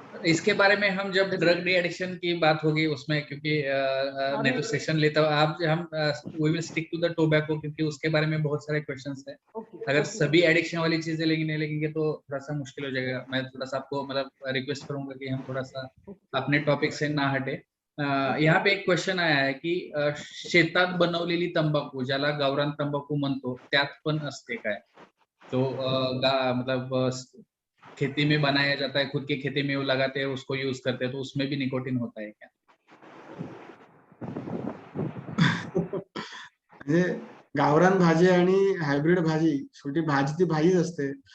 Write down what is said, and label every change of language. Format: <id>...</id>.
<hi>इसके बारे में हम जब ड्रग डी एडिक्शन की बात होगी उसमें, क्योंकि मैं तो सेशन लेता हूँ, आप हम</hi> <en>we will stick to the tobacco,</en> <hi>क्योंकि उसके बारे में बहुत सारे क्वेश्चंस हैं। अगर सभी एडिक्शन वाली चीजें लगेंगे तो थोड़ा सा मुश्किल हो जाएगा। मैं थोड़ा सा आपको मतलब रिक्वेस्ट करूंगा कि हम थोड़ा सा अपने टॉपिक से ना हटे। यहाँ पे एक क्वेश्चन आया है की</hi> <mr>शेतात बनवलेली तंबाखू, ज्याला गावरान तंबाखू म्हणतो, त्यात पण असते काय?</mr> <hi>तो मतलब खेती में बनाया जाता है, खुद की खेती में वो लगाते हैं, उसको यूज करते हैं, तो उसमें भी निकोटिन होता है क्या?</hi> <mr>म्हणजे गावरान भाजी आणि हायब्रिड भाजी, शेवटी भाजी ती भाजीच असते।</mr>